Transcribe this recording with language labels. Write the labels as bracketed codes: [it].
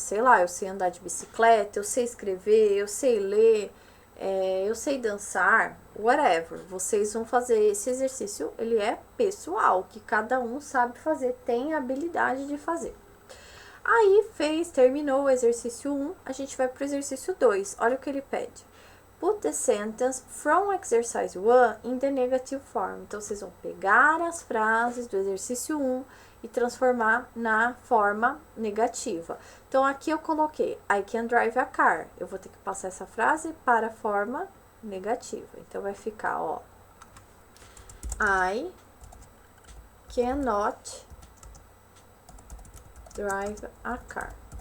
[pt] Sei lá, eu sei andar de bicicleta, eu sei escrever, eu sei ler, eu sei dançar, whatever. Vocês vão fazer esse exercício, ele é pessoal, que cada um sabe fazer, tem a habilidade de fazer. Aí, terminou o exercício 1, a gente vai para o exercício 2. Olha o que ele pede. [en] Put the sentence from exercise 1 in the negative form. [pt] Então, vocês vão pegar as frases do exercício 1 e transformar na forma negativa. Então, aqui eu coloquei [en] I can drive a car. [pt] Eu vou ter que passar essa frase para a forma negativa. Então, vai ficar, ó. [en] I cannot drive a car.